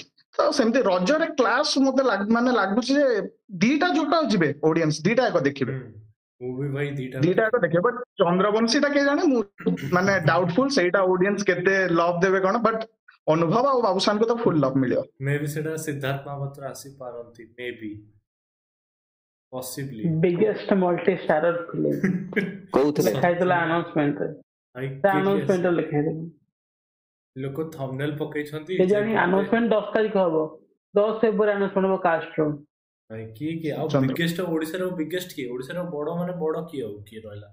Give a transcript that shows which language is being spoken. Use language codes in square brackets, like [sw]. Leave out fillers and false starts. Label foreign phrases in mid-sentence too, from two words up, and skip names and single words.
[or] ତ ସେମିତି ରଜରେ କ୍ଲାସ ମତେ ମାନେ ଲାଗୁଛି ଯେ ଦିଟା ଯୋଉଟା ଯିବେ ଅଡିଏନ୍ସ, ଦିଟା ଯାକ ଦେଖିବେ, ଦିଟା ଯାକ ଦେଖିବେ। ବଟ୍ ଚନ୍ଦ୍ରବଂଶୀ ଟା କିଏ ଜାଣେ, ମୁଁ ମାନେ ଡାଉଟଫୁଲ ସେଇଟା ଅଡିଏନ୍ସ କେତେ ଲଭ୍ ଦେବେ କଣ। ବଟ୍ ଅନୁଭବ ଆଉ ବାବୁସାନଙ୍କୁ ତ [en] full love [or] ମିଳିବ। ମେ ବି ସେଟା ସିଦ୍ଧାର୍ଥ ମହାପାତ୍ର ଆସିପାରନ୍ତି, ମେ ବି possibly [en] biggest multi starrer film [or] କୋଉଥିରେ ଲେଖାଇଥିଲା ଆନାଉନ୍ସମେଣ୍ଟରେ, ଆନାଉନ୍ସମେଣ୍ଟରେ ଲେଖାଇଥିଲା। ଲୋକ ଥମ୍ବନେଲ ପକେଇଛନ୍ତି, କେଜାଣି ଆନାଉନ୍ସମେଣ୍ଟ 10 ତାରିଖ ହବ, 10 ଫେବୃଆରୀ ଆନାଉନ୍ସମେଣ୍ଟ ହବ କାଷ୍ଟର। ଭାଇ କିଏ ଆଉ ବିଗେଷ୍ଟ ଓଡିଶାର ବିଗେଷ୍ଟ କିଏ, ଓଡିଶାର ବଡ ମାନେ ବଡ କିଏ ଆଉ କିଏ ରହିଲା?